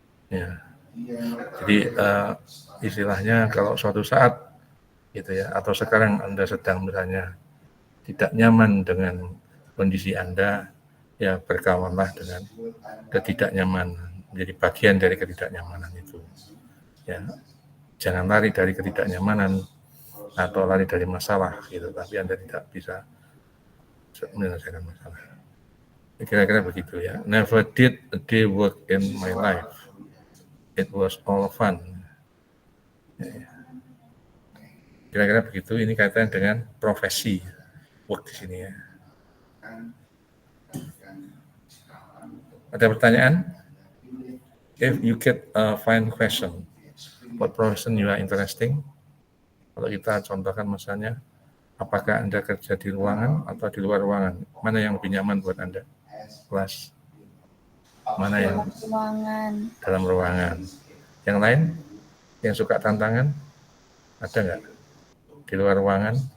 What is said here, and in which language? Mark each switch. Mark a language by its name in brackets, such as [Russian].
[Indonesian] Ya. Jadi istilahnya kalau suatu saat gitu ya, atau sekarang Anda sedang misalnya tidak nyaman dengan kondisi Anda, ya berkawanlah dengan ketidaknyamanan, menjadi bagian dari ketidaknyamanan itu. Ya, jangan lari dari ketidaknyamanan atau lari dari masalah gitu, tapi Anda tidak bisa menyelesaikan masalah. Kira-kira begitu ya. [English] Never did a day work in my life. It was all fun. [Indonesian] Kira-kira begitu. Ini kaitan dengan profesi work di sini ya. Ada pertanyaan? [English] If you get a fine question, what profession you are interesting? [Indonesian] Kalau kita contohkan misalnya, apakah Anda kerja di ruangan atau di luar ruangan? Mana yang lebih nyaman buat Anda? Kelas? Mana yang dalam ruangan? Yang lain? Yang suka tantangan? Ada nggak? Di luar ruangan?